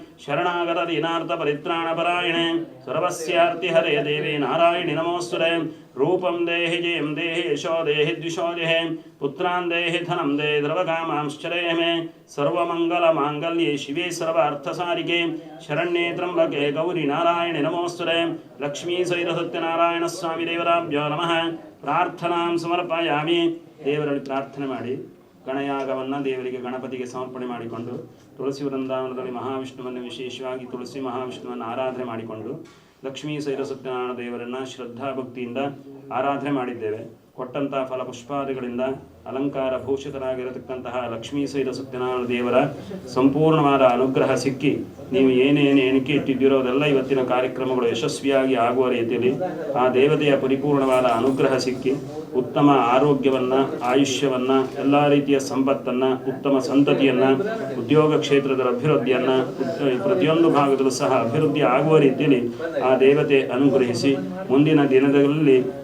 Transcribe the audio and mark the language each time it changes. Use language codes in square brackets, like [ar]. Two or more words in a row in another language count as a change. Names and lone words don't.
[sa] शरणागतदीनार्तपरित्राणपरायणे सर्वस्यार्तिहरे देवी नारायणि नमोऽस्तुते रूपं देहि जयं देहि यशो देहि द्विषो देहि पुत्रान् देहि धनं देहि द्रवकामांश्चरेः मे सर्वमङ्गलमाङ्गल्ये शिवे सर्वार्थसारिके शरण्ये त्र्यम्बके गौरी नारायणि नमोऽस्तुते लक्ष्मी सहितसत्यनारायणस्वामी देवताभ्यो नमः प्रार्थनां समर्पयामि [kn] ದೇವರಲ್ಲಿ ಪ್ರಾರ್ಥನೆ ಮಾಡಿ ಗಣಯಾಗವನ್ನು ದೇವರಿಗೆ ಗಣಪತಿಗೆ ಸಮರ್ಪಣೆ ಮಾಡಿಕೊಂಡು ತುಳಸಿ ವೃಂದಾವನದಲ್ಲಿ ಮಹಾವಿಷ್ಣುವನ್ನು ವಿಶೇಷವಾಗಿ ತುಳಸಿ ಮಹಾವಿಷ್ಣುವನ್ನು ಆರಾಧನೆ ಮಾಡಿಕೊಂಡು ಲಕ್ಷ್ಮೀ ಸೈರ ಸತ್ಯನಾರಾಯಣ ದೇವರನ್ನು ಶ್ರದ್ಧಾಭಕ್ತಿಯಿಂದ ಆರಾಧನೆ ಮಾಡಿದ್ದೇವೆ. ಕೊಟ್ಟಂತಹ ಫಲಪುಷ್ಪಾದಿಗಳಿಂದ ಅಲಂಕಾರ ಭೂಷಿತರಾಗಿರತಕ್ಕಂತಹ ಲಕ್ಷ್ಮೀ ಸೈರ ಸತ್ಯನಾರಾಯಣ ದೇವರ ಸಂಪೂರ್ಣವಾದ ಅನುಗ್ರಹ ಸಿಕ್ಕಿ ನೀವು ಏನೇನು ಎಣಿಕೆ ಇಟ್ಟಿದ್ದೀರೋ ಅದೆಲ್ಲ ಇವತ್ತಿನ ಕಾರ್ಯಕ್ರಮಗಳು ಯಶಸ್ವಿಯಾಗಿ ಆಗುವ ರೀತಿಯಲ್ಲಿ ಆ ದೇವತೆಯ ಪರಿಪೂರ್ಣವಾದ ಅನುಗ್ರಹ ಸಿಕ್ಕಿ ಉತ್ತಮ ಆರೋಗ್ಯವನ್ನು, ಆಯುಷ್ಯವನ್ನು, ಎಲ್ಲ ರೀತಿಯ ಸಂಪತ್ತನ್ನು, ಉತ್ತಮ ಸಂತತಿಯನ್ನು, ಉದ್ಯೋಗ ಕ್ಷೇತ್ರದ ಅಭಿವೃದ್ಧಿಯನ್ನು, ಪ್ರತಿಯೊಂದು ಭಾಗದಲ್ಲೂ ಸಹ ಅಭಿವೃದ್ಧಿ ಆಗುವ ರೀತಿಯಲ್ಲಿ ಆ ದೇವತೆ ಅನುಗ್ರಹಿಸಿ ಮುಂದಿನ ದಿನಗಳಲ್ಲಿ